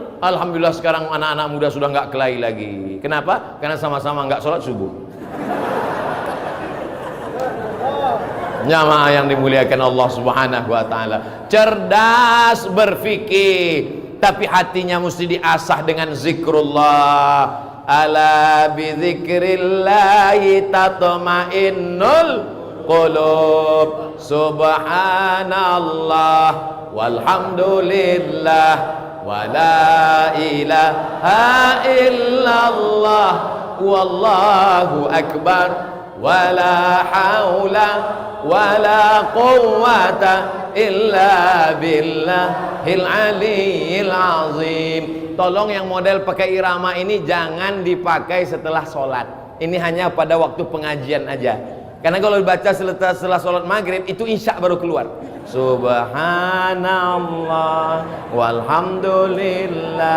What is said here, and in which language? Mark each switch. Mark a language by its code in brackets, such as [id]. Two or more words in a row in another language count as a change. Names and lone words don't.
[id] Alhamdulillah sekarang anak-anak muda sudah nggak kelahi lagi. Kenapa? Karena sama-sama nggak sholat subuh. Jamaah yang dimuliakan Allah [ar] سبحانه وتعالى, [id] cerdas berfikir, tapi hatinya mesti diasah dengan zikrullah. [ar] ألا بذكر الله تطمئن القلوب. سبحان الله والحمد لله ولا إله إلا الله والله أكبر ولا حول ولا قوة إلا بالله العلي العظيم. [id] Tolong yang model pakai irama ini jangan dipakai setelah sholat. Ini hanya pada waktu pengajian aja. Karena kalau dibaca setelah sholat maghrib itu isya baru keluar. [ar] سبحان الله والحمد لله.